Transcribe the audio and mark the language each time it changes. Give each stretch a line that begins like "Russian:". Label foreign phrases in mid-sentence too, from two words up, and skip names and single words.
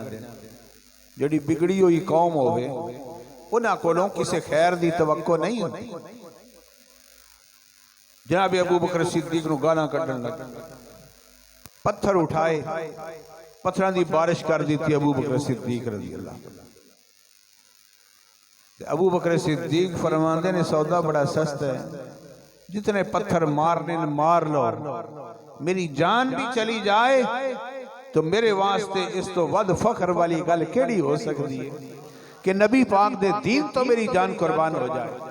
Punjabi: جہڑی بگڑی ہوئی قوم ہووے اوہناں کولوں کسی خیر دی توقع نہیں ہوتی. جناب ابو بکر صدیق نوں گالاں کڈھن لگے، پتھر اٹھائے، پتھراں دی بارش کر دی ابو بکر صدیق
Arabic: رضي الله.
Punjabi: ابو بکر صدیق فرماتے نے سودا بڑا سستا ہے، جتنے پتھر مارنے مار لو، میری جان بھی چلی جائے تو میرے واسطے اس تو ودھ فخر والی گل کیہڑی ہو سکتی ہے کہ نبی پاک دے دین تو میری جان قربان ہو جائے.